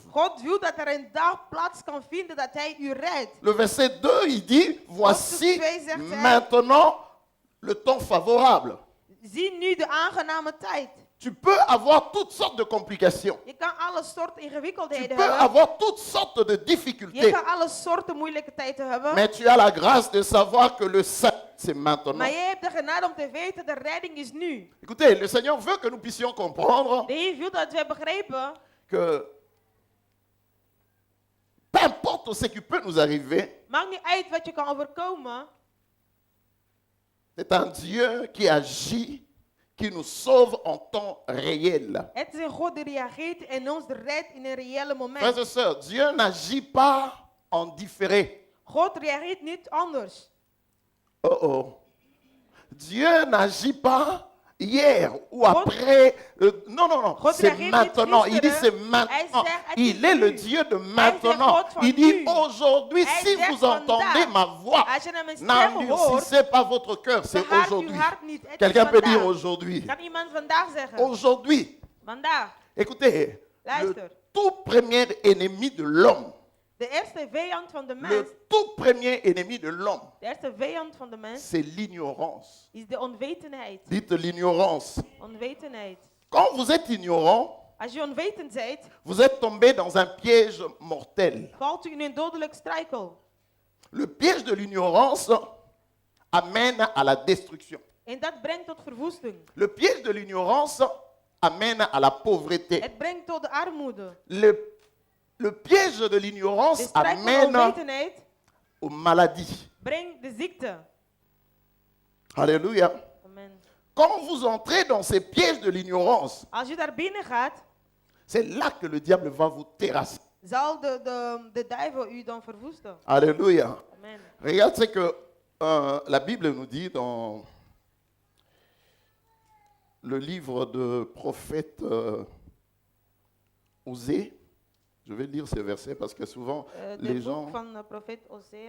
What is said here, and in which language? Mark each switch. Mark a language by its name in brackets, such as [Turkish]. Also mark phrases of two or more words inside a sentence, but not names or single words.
[Dutch] God wil dat er een dag plaats kan vinden dat hij u redt. [French] Le verset 2, il dit, voici [Dutch] Hoofdstuk 2 zegt hij, [French] maintenant le temps favorable. [Dutch] zie nu de aangename tijd. [French] Tu peux avoir toutes sortes de complications. [Dutch] Je kan alle soorten [French] Tu [Dutch] ingewikkeldheden [French] peux [Dutch] hebben. [French] avoir toutes sortes de [Dutch] Je [French] difficultés. [Dutch] kan alle soorten moeilijke tijden hebben. [French] Mais tu as la grâce de savoir que le salut, c'est maintenant. [Dutch] Maar je hebt de genade om te weten, de redding is nu. [French] Écoutez, le Seigneur veut que nous puissions comprendre [Dutch] De Heer wil dat we begrepen, [French] que peu importe ce qui peut nous arriver, [Dutch] maakt niet uit wat je kan overkomen. [French] c'est un Dieu qui agit, qui nous sauve en temps réel. [Dutch] Het is een God die reageert en ons redt in een reële [French] Frères [Dutch] moment. [French] et sœurs, Dieu n'agit pas en différé. [Dutch] God reageert niet anders. Oh oh. [French] Dieu n'agit pas hier ou après. Non, non, non. [Dutch] God [French] C'est [Dutch] reageert niet [French] maintenant. Il dit c'est [Dutch] gisteren. [French] maintenant. [Dutch] Hij zegt, het [French] Il [Dutch] is [French] est le [Dutch] nu. [French] Dieu de [Dutch] Hij zegt [French] maintenant. [Dutch] God van [French] Il dit [Dutch] nu. [French] aujourd'hui, [Dutch] Hij [French] si [Dutch] zegt [French] vous entendez [Dutch] vandaag. [French] ma voix, [Dutch] Als je naar mijn stem hoort, [French] n'endurcissez pas votre cœur. C'est [Dutch] verhard uw [French] aujourd'hui. [Dutch] hart niet. Het is [French] Quelqu'un peut dire [Dutch] vandaag. [French] aujourd'hui. [Dutch] Kan iemand vandaag zeggen? [French] Aujourd'hui. [Dutch] Vandaag. [French] Écoutez, le [Dutch] Luister. [French] tout premier ennemi de l'homme, [Dutch] De eerste vijand van de mens, [French] le tout premier ennemi de l'homme, [Dutch] de eerste vijand van de mens, [French] c'est l'ignorance. [Dutch] is de onwetendheid. [French] Dites l'ignorance. [Dutch] Onwetendheid. [French] Quand vous êtes ignorant, [Dutch] Als je onwetend bent, [French] vous êtes tombé dans un piège mortel. [Dutch] valt u in een dodelijk struikel. [French] Le piège de l'ignorance amène à la destruction. [Dutch] En dat brengt tot verwoesting. [French] Le piège de l'ignorance amène à la pauvreté. [Dutch] Het brengt tot de armoede. [French] Le piège de [Dutch] De [French] l'ignorance [Dutch] struikel van [French] amène [Dutch] onwetendheid [French] aux maladies. [Dutch] brengt de ziekte. [French] Alléluia. Amen. Quand vous entrez dans ces pièges de l'ignorance, [Dutch] Als je daar binnen gaat, [French] c'est là que le diable va vous terrasser. [Dutch] zal de duivel u dan verwoesten. [French] Alléluia. Amen. Regarde ce que la Bible nous dit dans le livre de prophète Osée. Je vais lire ces versets parce que souvent [Dutch] De [French] les [Dutch] boek [French] gens, [Dutch] van de profeet Osea.